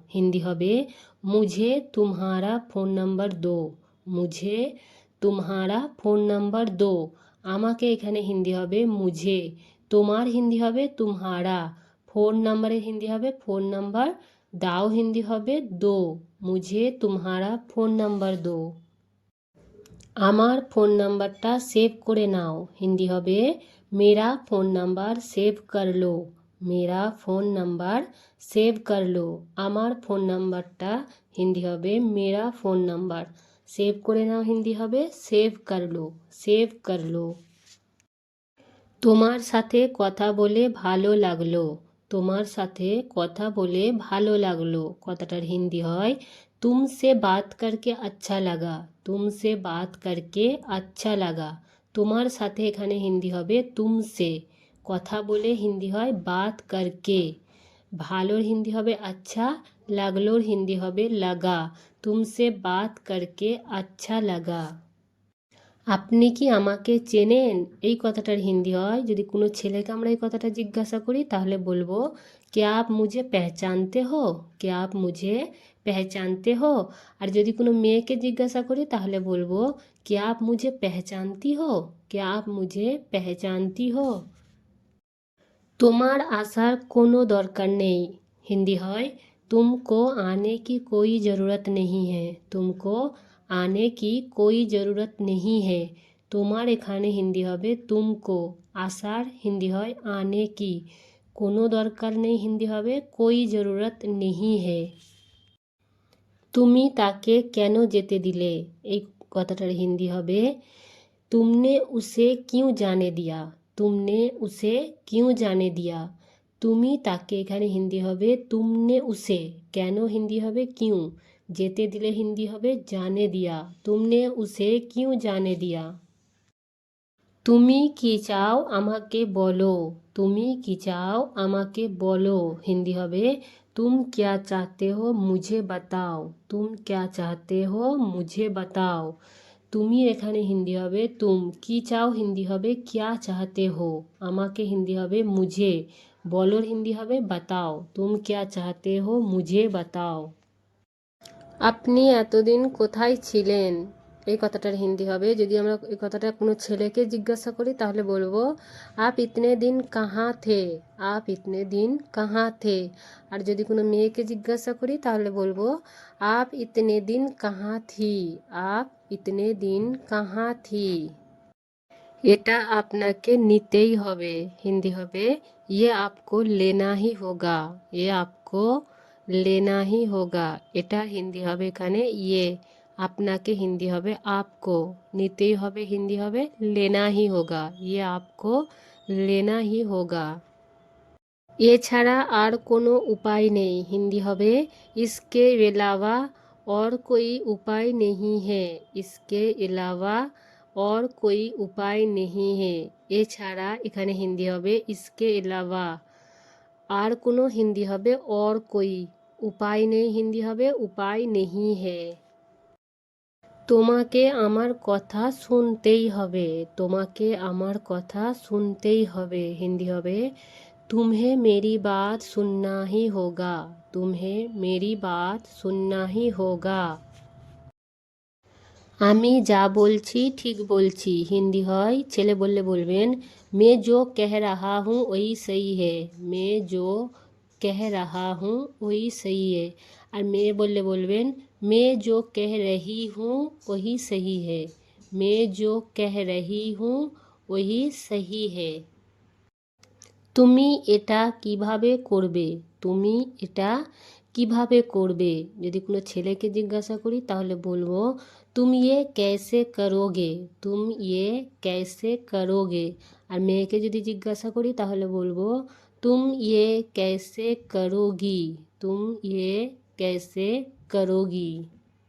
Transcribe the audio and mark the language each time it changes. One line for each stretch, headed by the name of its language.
Bangla: হিন্দি হবে
Hindi: মুঝে तुम्हारा ফোন নাম্বার দো, মুঝে तुम्हारा ফোন নাম্বার দো।
Bangla: আমাকে এখানে হিন্দি হবে মুঝে, তোমার হিন্দি হবে तुम्हारा, ফোন নাম্বারের হিন্দি হবে ফোন নাম্বার, দাও হিন্দি হবে দো,
Hindi: মুঝে तुम्हारा ফোন নাম্বার দো।
Bangla: আমার ফোন নাম্বারটা সেভ করে নাও। হিন্দি হবে
Hindi: मेरा फ़ोन नंबर सेव कर लो, मेरा फ़ोन नंबर सेव कर लो।
Bangla: আমার ফোন নাম্বারটা হিন্দি হবে
Hindi: मेरा फ़ोन नंबर,
Bangla: সেভ করে নাও হিন্দি হবে
Hindi: সেভ कर लो, সেভ कर लो।
Bangla: তোমার সাথে কথা বলে ভালো লাগলো, তোমার সাথে কথা বলে ভালো লাগলো। কথাটার হিন্দি হয়
Hindi: तुमसे बात करके अच्छा लगा, तुमसे बात करके अच्छा लगा।
Bangla: তোমার সাথে এখানে হিন্দি হবে তুমসে, কথা বলে হিন্দি হয়
Hindi: বাত করকে,
Bangla: ভালোর হিন্দি হবে আচ্ছা, লাগলোর হিন্দি হবে লাগা।
Hindi: তুমসে বাত করকে আচ্ছা লাগা।
Bangla: আপনি কি আমাকে চেনেন? এই কথাটার হিন্দি হয়, যদি কোনো ছেলেকে আমরা এই কথাটা জিজ্ঞাসা করি তাহলে বলবো
Hindi: কে আপ মুঝে পেহচানতে হো,
Bangla: কে আপ মুঝে পেহচানতে হো। আর যদি কোনো মেয়েকে জিজ্ঞাসা করি তাহলে বলবো
Hindi: কে আপ মুঝে পেহচানতি হো,
Bangla: কে আপ মুঝে পেহচানতি হো। তোমার আসার কোনো দরকার নেই। হিন্দি হয়
Hindi: तुमको आने की कोई ज़रूरत नहीं है, तुमको आने की कोई ज़रूरत नहीं है।
Bangla: তোমার এখানে হিন্দি হবে तुमको, আসার হিন্দি হয়
Hindi: आने की,
Bangla: কোনো দরকার নেই হিন্দি হবে
Hindi: कोई ज़रूरत नहीं है।
Bangla: তুমি তাকে কেন যেতে দিলে? এই কথাটার হিন্দি হবে
Hindi: तुमने उसे क्यों जाने दिया, तुमने उसे क्यों जाने दिया।
Bangla: তুমি তাকে এখানে হিন্দি হবে
Hindi: তুমনে উসে,
Bangla: কেন হিন্দি হবে কিউ, যেতে দিলে হিন্দি হবে
Hindi: জানে দিয়া, তুমনে উসে কিউ জানে দিয়া।
Bangla: তুমি কি চাও আমাকে বলো, তুমি কি চাও আমাকে বলো। হিন্দি হবে
Hindi: तुम क्या चाहते हो मुझे बताओ, तुम क्या चाहते हो मुझे बताओ।
Bangla: তুমি এখানে হিন্দি হবে তুম, কি চাও হিন্দি হবে
Hindi: क्या चाहते हो,
Bangla: আমাকে হিন্দি হবে মুঝে, বলোর হিন্দি হবে বাতাও,
Hindi: तुम क्या चाहते हो मुझे बताओ।
Bangla: আপনি এতদিন কোথায় ছিলেন? এই কথাটার হিন্দি হবে, যদি আমরা এই কথাটা কোনো ছেলেকে জিজ্ঞাসা করি তাহলে বলবো
Hindi: আপ ইতনে দিন কাহা থে,
Bangla: আপ ইতনে দিন কাহা থে। আর যদি কোনো মেয়েকে জিজ্ঞাসা করি তাহলে বলবো
Hindi: আপ ইতনে দিন কাহা থি,
Bangla: আপ ইতনে দিন কাহা থি। এটা আপনাকে নিতেই হবে। হিন্দি হবে
Hindi: ये आपको लेना ही होगा, ये आपको लेना ही होगा।
Bangla: এটা হিন্দি হবে এখানে ইয়ে, আপনাকে হিন্দি হবে आपको, নিতেই হবে হিন্দি হবে
Hindi: लेना ही होगा, ये आपको लेना ही होगा।
Bangla: এছাড়া আর কোনো উপায় নেই। হিন্দি হবে
Hindi: इसके अलावा और कोई उपाय नहीं है, इसके अलावा और कोई उपाय नहीं है।
Bangla: এছাড়া এখানে হিন্দি হবে
Hindi: इसके अलावा,
Bangla: আর কোনো হিন্দি হবে
Hindi: और कोई,
Bangla: উপায় নেই হিন্দি হবে
Hindi: उपाय नहीं है।
Bangla: তোমাকে আমার কথা শুনতেই হবে, তোমাকে আমার কথা শুনতেই হবে। হিন্দি হবে
Hindi: तुम्हें मेरी बात सुनना ही होगा, तुम्हें मेरी बात सुनना ही होगा।
Bangla: আমি যা বলছি ঠিক বলছি। হিন্দি হয় ছেলে বললে বলবেন
Hindi: मैं जो कह रहा हूँ वही सही है, मैं जो कह रहा हूँ वही सही है।
Bangla: আর মেয়ে বললে বলবেন
Hindi: मैं जो कह रही हूँ वही सही है, मैं जो कह रही हूँ वही सही है।
Bangla: তুমি এটা কিভাবে করবে, তুমি এটা কিভাবে করবে। যদি কোনো ছেলেকে জিজ্ঞাসা করি তাহলে বলবো
Hindi: তুম ইয়ে कैसे करोगे,
Bangla: तुम ये कैसे करोगे। আর মেয়েকে যদি জিজ্ঞাসা করি তাহলে বলবো
Hindi: तुम ये कैसे करोगी, तुम ये कैसे करोगी।